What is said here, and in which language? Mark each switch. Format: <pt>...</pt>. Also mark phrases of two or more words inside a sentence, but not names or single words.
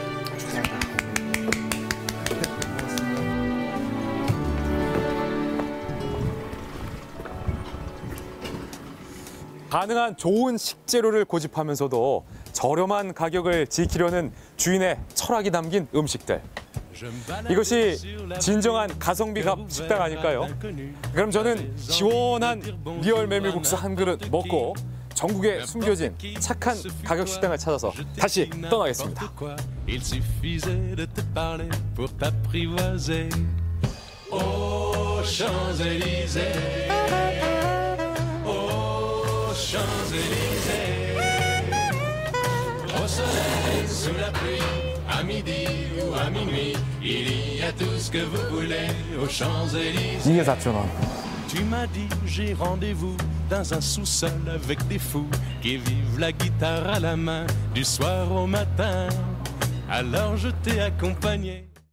<ko>가능한 좋은 식재료를 고집하면서도 저렴한 가격을 지키려는 주인의 철학이 담긴 음식들. 이것이 진정한 가성비 값 식당 아닐까요? 그럼 저는 시원한 리얼 메밀국수 한 그릇 먹고 전국에 숨겨진 착한 가격 식당을 찾아서 다시 떠나겠습니다.</ko> <fr>Champs-Élysées, au soleil, sous la pluie, à midi ou à minuit, il y a tout ce que vous voulez aux Champs-Élysées.</fr> <ko>이게 4,000원.</ko> <fr>Tu m'as dit j'ai rendez-vous dans un sous-sol avec des fous qui vivent la guitare à la main du soir au matin. Alors je t'ai accompagné.</fr>